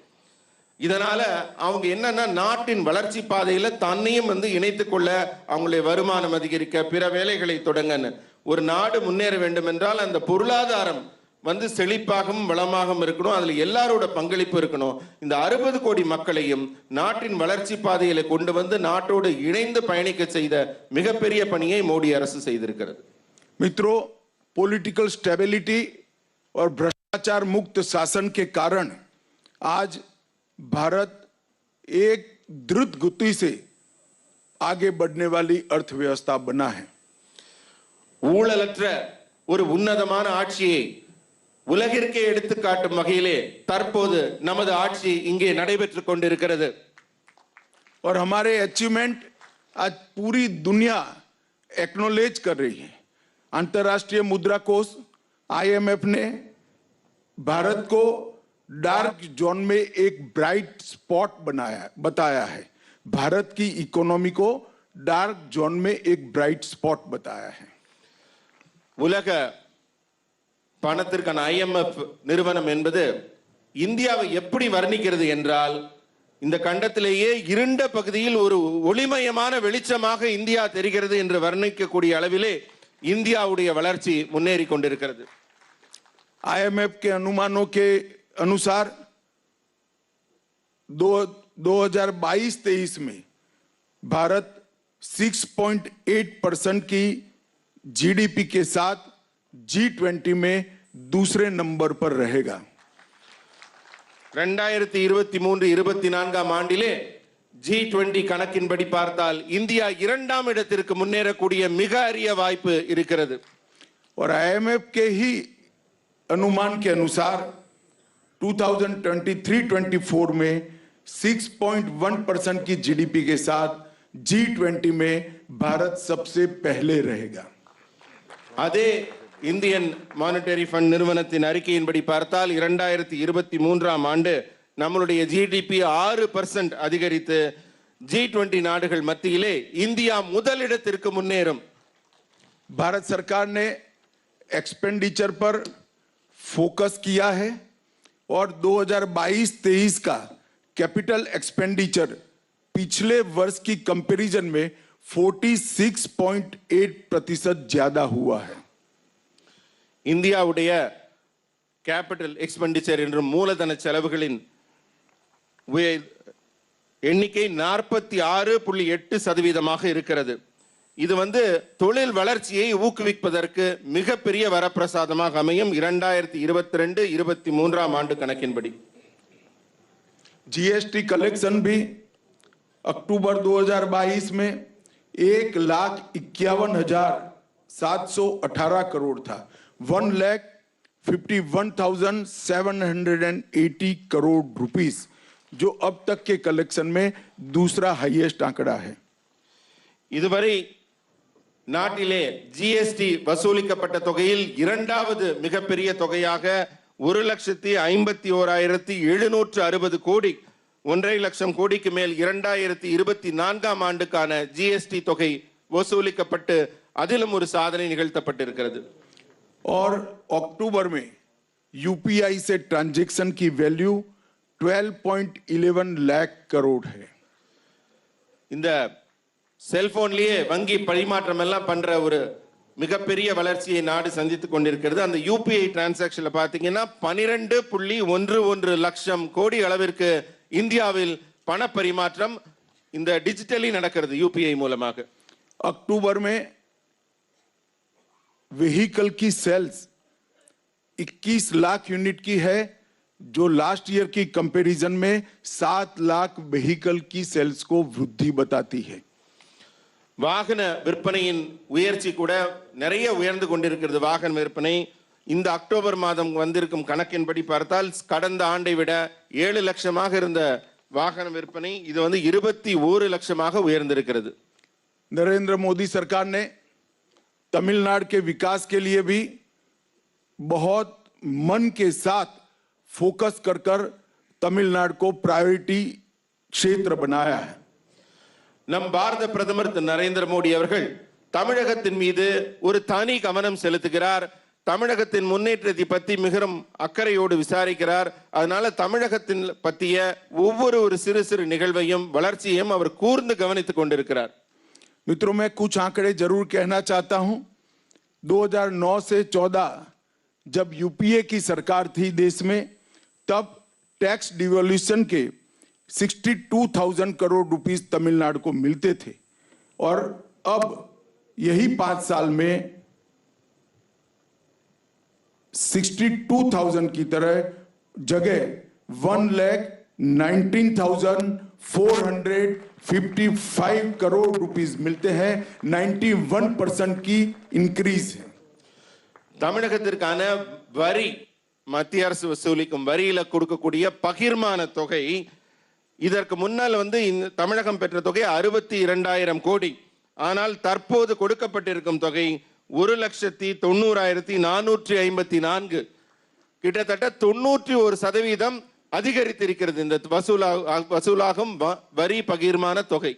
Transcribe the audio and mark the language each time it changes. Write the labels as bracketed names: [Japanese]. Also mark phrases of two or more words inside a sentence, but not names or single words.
[Tamil] இதனால அவங்க என்னன்னா நாட்டின் வளர்ச்சி பாதையில தன்னையும் இணைத்துக் கொள்ள, அவங்களுடைய வருமானம் அதிகரிக்க, பிற வேலைகளை தொடங்கன்னு. ஒரு நாடு முன்னேற வேண்டும் என்றால் அந்த பொருளாதாரம் செழிப்பாகவும் வளமாகவும் இருக்கணும், அதுல எல்லாரோட பங்களிப்பு இருக்கணும். இந்த 60 கோடி மக்களையும் நாட்டின் வளர்ச்சி பாதையில கொண்டு நாட்டோடு இணைந்து பயணிக்க செய்த மிகப்பெரிய பணியை மோடி அரசு செய்திருக்கிறது. [Hindi] मित्रों, [English] political stability [Hindi] और भ्रष्टाचार मुक्त शासन के कारण आज भारत एक द्रुत गति से आगे बढ़ने वाली अर्थव्यवस्था बना है। [Tamil] ஊழலற்ற ஒரு உன்னதமான ஆட்சியை உலகிற்கே எடுத்து காட்டும் வகையிலே தற்போது நமது ஆட்சி இங்கே நடைபெற்றுக் கொண்டிருக்கிறது. [Hindi] और हमारे अचीवमेंट आज पूरी दुनिया एक्नॉलेज कर रही है। अंतर्राष्ट्रीय मुद्रा कोष IMF ने भारत को [English] dark zone [Hindi] में एक [English] bright spot [Hindi] बताया है। भारत की इकोनॉमी को [English] dark zone [Hindi] में एक [English] bright spot [Hindi] बताया है। [Tamil] உலக பணத்திற்கான IMF நிறுவனம் என்பது இந்தியாவை எப்படி வர்ணிக்கிறது என்றால், இந்த கண்டத்திலேயே இருண்ட பகுதியில் ஒரு ஒளிமயமான வெளிச்சமாக இந்தியா தெரிகிறது என்று வர்ணிக்கக்கூடிய அளவிலே இந்தியாவுடைய வளர்ச்சி முன்னேறி கொண்டிருக்கிறது. [Hindi] IMF के अनुमानों के अनुसार 2022-23 में भारत 6.8% की GDP के साथ G20 में दूसरे नंबर पर रहेगा। [Tamil] 2023-24 ஆண்டிலே G20 கணக்கின்படி பார்த்தால் இந்தியா 2ஆம் இடத்திற்கு முன்னேறக்கூடிய மிக அரிய வாய்ப்பு இருக்கிறது. [Hindi] और IMF के ही अनुमान के अनुसार 2023-24 में 6.1% की GDP के साथ G20 में भारत सबसे पहले रहेगा। [Tamil] அதே [English] Indian Monetary Fund [Tamil] நிறுவனத்தின் அறிக்கையின்படி பார்த்தால் 2023ஆம் ஆண்டு நம்மளுடைய GDP 6% அதிகரித்து G20 நாடுகள் மத்தியிலே இந்தியா முதலிடத்திற்கு முன்னேறும். [Hindi] भारत सरकार ने एक्सपेंडिचर पर फोकस किया है और 2022-23 का [English] capital expenditure [Hindi] पिछले वर्ष की कंपैरिजन में 46.8% ज्यादा हुआ है। [Tamil] இந்தியாவுடைய [English] capital expenditure [Tamil] என்ற மூலதன செலவுகளின் எண்ணிக்கை 46.8% இருக்கிறது. இது வந்து தொழில் வளர்ச்சியை ஊக்குவிப்பதற்கு மிகப்பெரிய வரப்பிரசாதமாக அமையும் 2022-23 ஆண்டு கணக்கின்படி. [English] GST collection [Hindi] भी अक्टूबर 2022 में 1,51,718 करोड़ था. 1,51,780 करोड़ रुपीस, जो अब तक के कलेक्शन में दूसरा हाईएस्ट आंकड़ा है. [Tamil] இதுவரை நாட்டிலே ஜிஎஸ்டி வசூலிக்கப்பட்ட தொகையில் இரண்டாவது மிகப்பெரிய தொகையாக 1,51,760 கோடி, 1.5 லட்சம் கோடிக்கு மேல் 2024 ஆண்டுக்கான ஜிஎஸ்டி தொகை வசூலிக்கப்பட்டு அதிலும் ஒரு சாதனை நிகழ்த்தப்பட்டிருக்கிறது. [Hindi] और अक्टूबर में यूपीआई से ट्रांजैक्शन की वैल्यू 12.11 लाख करोड़ है. [Tamil] இந்த செல்போன்லயே வங்கி பரிமாற்றம் எல்லாம் பண்ற ஒரு மிகப்பெரிய வளர்ச்சியை நாடு சந்தித்துக் கொண்டிருக்கிறது. அந்த [English] UPI transactionல [Tamil] பாத்தீங்கன்னா 12.11 லட்சம் கோடி அளவிற்கு இந்தியாவில் பண பரிமாற்றம் இந்த டிஜிட்டலி நடக்கிறது யூபிஐ மூலமாக. [Hindi] अक्टूबर में व्हीकल की सेल्स 21 लाख यूनिट की है, जो [English] last year [Hindi] की कंपैरिजन में 7 लाख व्हीकल की सेल्स को वृद्धि बताती है. [Tamil] வாகன விற்பனையின் உயர்ச்சி கூட நிறைய உயர்ந்து கொண்டிருக்கிறது. வாகன விற்பனை இந்த அக்டோபர் மாதம் வந்திருக்கும் கணக்கின்படி பார்த்தால் கடந்த ஆண்டை விட 7 லட்சமாக இருந்த வாகன விற்பனை இது வந்து 21 லட்சமாக உயர்ந்திருக்கிறது. [Hindi] नरेंद्र मोदी सरकार ने तमिलनाडु के विकास के लिए भी बहुत मन के साथ फोकस कर तमिलनाडु को प्रायोरिटी क्षेत्र बनाया है. [Tamil] நம் பாரத பிரதமர் திரு நரேந்திர மோடி அவர்கள் தமிழகத்தின் மீது ஒரு தனி கவனம் செலுத்துகிறார். தமிழகத்தின் முன்னேற்றத்தை பற்றி மிகவும் அக்கறையோடு விசாரிக்கிறார். அதனால தமிழகத்தின் பற்றிய ஒவ்வொரு சிறு சிறு நிகழ்வையும் வளர்ச்சியையும் அவர் கூர்ந்து கவனித்துக் கொண்டிருக்கிறார். [Hindi] मित्रों, मैं कुछ आंकड़े जरूर कहना चाहता हूं. 2009 से 14 जब यूपीए की सरकार थी देश में, तब [English] tax devolution [Hindi] के 62,000 करोड़ रुपीस तमिलनाडु को मिलते थे, और अब यही 5 साल में 62,000 की तरह जगह 1,19,455 करोड़ रुपीस मिलते हैं. 91% की इंक्रीज है. [Tamil] தமிழகத்திற்கான வரி, மத்திய அரசு வசூலிக்கும் வரியில கொடுக்கக்கூடிய பகிர்மான தொகை, இதற்கு முன்னால் வந்து தமிழகம் பெற்ற தொகை 62,000 கோடி. ஆனால் தற்போது கொடுக்கப்பட்டிருக்கும் தொகை 1,90,454, கிட்டத்தட்ட 91% அதிகரித்திருக்கிறது இந்த வசூலாகும் வரி பகிர்மான தொகை.